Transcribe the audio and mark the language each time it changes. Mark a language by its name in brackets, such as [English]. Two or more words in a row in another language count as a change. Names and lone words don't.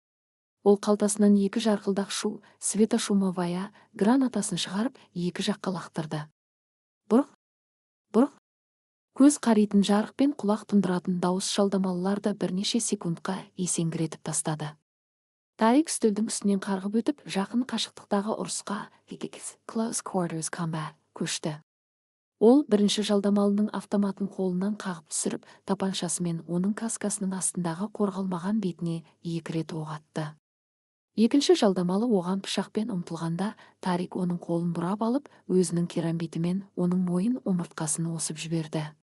[Kazakh] Ол қалтасынан 2 жарқылдақ шу, светошумовая гранатасын шығарып, 2 жаққа лақтырды. Бұрқ, бұрқ. Көз қаритын жарық пен құлақ тұндыратын дауыс жалдамалыларды бірнеше секундқа есеңгіретіп тастады. Тарик үстелдің үстінен қарғып өтіп, жақын қашықтықтағы ұрысқа [English] close quarters combat [Kazakh] көшті. Ол бірінші жалдамалының автоматын қолынан қағып түсіріп, тапаншасымен оның каскасының астындағы қорғалмаған бетіне 2 рет оқ атты. Екінші жалдамалы оған пышақпен ұмтылғанда, Тарик оның қолын бұрап алып, өзінің керамбитімен оның мойын омыртқасын осып жіберді.